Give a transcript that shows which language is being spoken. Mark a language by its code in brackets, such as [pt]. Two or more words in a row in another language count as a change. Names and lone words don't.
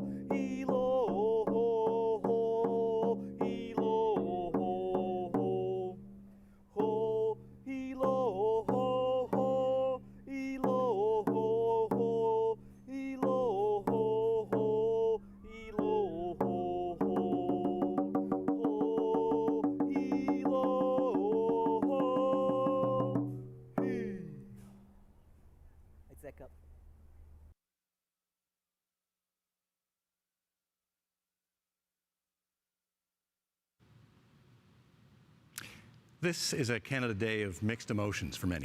[en] hilo, ho, ho, hilo, ho, ho, ho, hilo, ho, ho, hilo, ho, ho, hilo, ho, ho, hilo, ho, ho, ho, hilo, ho, he. It's that cup. This is a Canada Day of mixed emotions for many.